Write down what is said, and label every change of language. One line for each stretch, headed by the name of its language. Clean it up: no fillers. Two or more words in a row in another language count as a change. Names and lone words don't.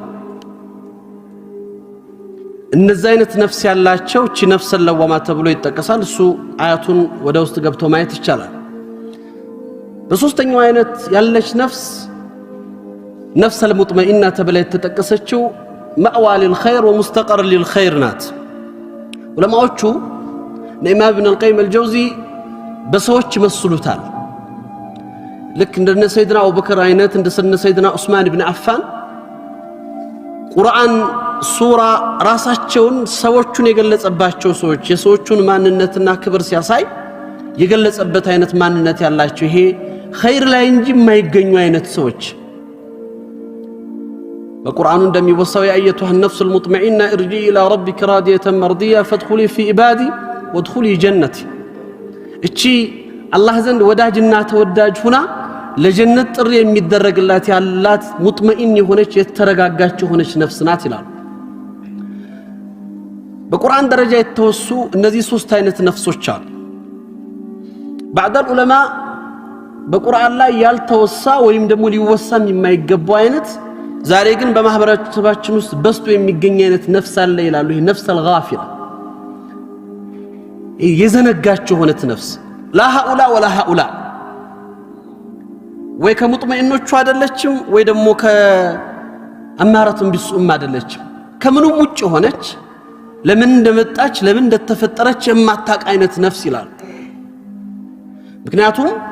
Amharic: እነዚህ አይነት ነፍስ ያላቸው እቺ ነፍስ ለዋማ ተብሎ ይጠቀሳል። እሱ አያቱን ወደ ውስጥ ገብቶ ማየት ይቻላል። በሶስተኛው አይነት ያለች ነፍስ ነፍስ المطمئنة ተብላ የተጠቀሰችው
Arabic: مأوى للخير ومستقر للخير
Amharic: ናት። ዑለማዎቹ ኢማም ኢብኑ አልቀይም አልጀውዚ በሰዎች ይመስሉታል። ልክ እንደ ሰይድና አቡበከር አይነት እንደ ሰይድና ዑስማን ኢብኑ አፋን ቁርአን ሱራ ራሳቸውን ሰዎችን የገለጸባቸው ሰዎች የሰዎችን ማንነትና ክብር ሲያሳይ የገለጸበት አይነት ማንነት ያላቸው ይሄ ኸይር ላይ እንጂ የማይገኙ አይነት ሰዎች በቁርአኑ እንደሚወሳው
Arabic: يا أيتها النفس المطمئنة ارجعي إلى ربك راضية مرضية فادخلي في عبادي وادخلي جنتي
Amharic: እቺ አላህ ዘንድ ወዳጅና ተወዳጅ ሆና ለጀነት ጥሪ የሚደረግላት ያላት ሙጥመኢን የሆነች የተረጋጋች የሆነች ነፍስ ናት ይላል። በቁርአን ደረጃ የተወሱ እነዚህ ሶስት አይነት ነፍሶች አሉ።
Arabic: بعض العلماء
Amharic: በቁርአን ላይ ያልተወሳ ወይም ደግሞ ሊወሳም የማይገባው አይነት ዛሬ ግን በማህበረሰባችን ውስጥ በስቶ የሚገኝ አይነት ነፍስ አለ ይላሉ። ይሄ ነፍስ الغافلة የዘነጋች የሆነች ነፍስ
Arabic: لا هؤلاء ولا هؤلاء
Amharic: ወይ ከሙጥመኢኖቹ አይደለችም ወይ ደግሞ ከአማራቱን ቢሱም አይደለችም። ከምንም ውጭ ሆነች ለምን እንደመጣች ለምን እንደተፈጠረች የማታውቅ አይነት ነፍስ ይላል። ምክንያቱም